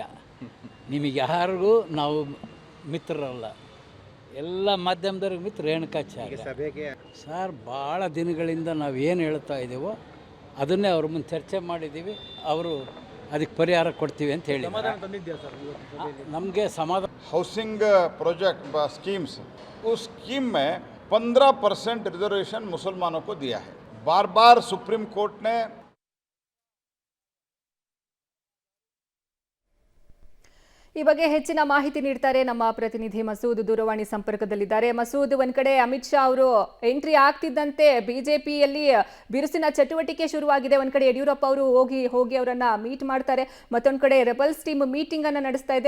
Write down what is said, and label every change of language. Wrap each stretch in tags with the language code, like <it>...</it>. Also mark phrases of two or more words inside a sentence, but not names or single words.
<kn>ನಿಮಗೆ ಯಾರಿಗೂ ನಾವು ಮಿತ್ರರಲ್ಲ, ಎಲ್ಲ ಮಾಧ್ಯಮದವ್ರಿಗೆ ಮಿತ್ರ ರೇಣುಕಾಚಾರ್ಯ. ಸರ್, ಭಾಳ ದಿನಗಳಿಂದ ನಾವು ಏನು ಹೇಳ್ತಾ ಇದ್ದೀವೋ ಅದನ್ನೇ ಅವ್ರ ಮುಂದೆ ಚರ್ಚೆ ಮಾಡಿದ್ದೀವಿ. ಅವರು ಅದಕ್ಕೆ ಪರಿಹಾರ ಕೊಡ್ತೀವಿ ಅಂತ ಹೇಳಿ ನಮಗೆ ಸಮಾಧಾನ.</kn> <en>housing project schemes,</en> <hi>उस स्कीम में 15% रिजर्वेशन मुसलमानों को दिया है. बार बार सुप्रीम कोर्ट ने</hi> <kn>ಈ ಬಗ್ಗೆ ಹೆಚ್ಚಿನ ಮಾಹಿತಿ ನೀಡ್ತಾರೆ ನಮ್ಮ ಪ್ರತಿನಿಧಿ ಮಸೂದ್. ದೂರವಾಣಿ ಸಂಪರ್ಕದಲ್ಲಿದ್ದಾರೆ. ಮಸೂದ್, ಒಂದ್ ಕಡೆ ಅಮಿತ್ ಶಾ ಅವರು ಎಂಟ್ರಿ ಆಗ್ತಿದ್ದಂತೆ ಬಿಜೆಪಿಯಲ್ಲಿ ಬಿರುಸಿನ ಚಟುವಟಿಕೆ ಶುರುವಾಗಿದೆ. ಒಂದ್ ಕಡೆ ಯಡಿಯೂರಪ್ಪ ಅವರು ಹೋಗಿ ಅವರನ್ನ ಮೀಟ್ ಮಾಡ್ತಾರೆ. ಮತ್ತೊಂದ್ ಕಡೆ</kn> <en>rebels team meeting</en> <kn>ಅನ್ನ ನಡೆಸ್ತಾ ಇದೆ.</kn>